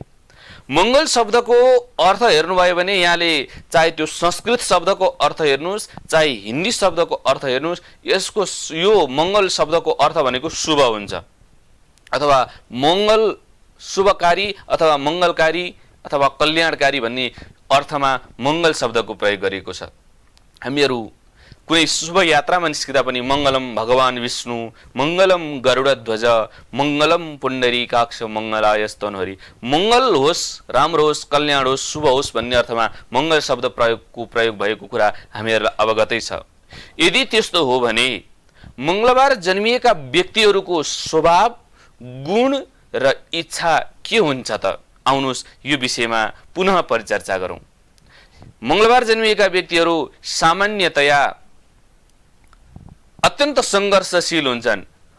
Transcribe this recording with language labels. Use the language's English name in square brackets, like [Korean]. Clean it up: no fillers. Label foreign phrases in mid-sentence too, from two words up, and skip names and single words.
[Nepali] मंगल शब्दको अर्थ हेर्नुभयो भने यहाँले चाहे त्यो संस्कृत शब्दको अर्थ हेर्नुहोस्, चाहे हिन्दी शब्दको अर्थ हेर्नुहोस्, यसको यो मंगल शब्दको अर्थ भनेको शुभ हुन्छ, अथवा मंगल शुभकारी अथवा मंगलकारी अथवा कल्याणकारी भन्ने अर्थमा मंगल शब्दको प्रयोग गरिएको छ। हामीहरू कुनै शुभ यात्रामा निस्किँदा पनि [Sanskrit] मंगलम भगवान विष्णु, मंगलम गरुडध्वज, मंगलम पुण्डरीकाक्ष, मंगलायस्तनहरि, [Nepali] मंगल होस्, राम्रो होस्, कल्याण होस्, शुभ होस् भन्ने अर्थमा मंगल शब्द प्रयोग भएको कुरा हामीहरूलाई अवगतै छ। यदि त्यस्तो हो भने मंगलबार जन्मिएका व्यक्तिहरूको स्वभाव, गुण र इच्छा के हुन्छ त? आउनुहोस् यो विषयमा पुनः परिचर्चा गरौँ। मंगलबार जन्मिएका व्यक्तिहरू सामान्यतया अत्यन्त संघर्षशील हुन्छन्।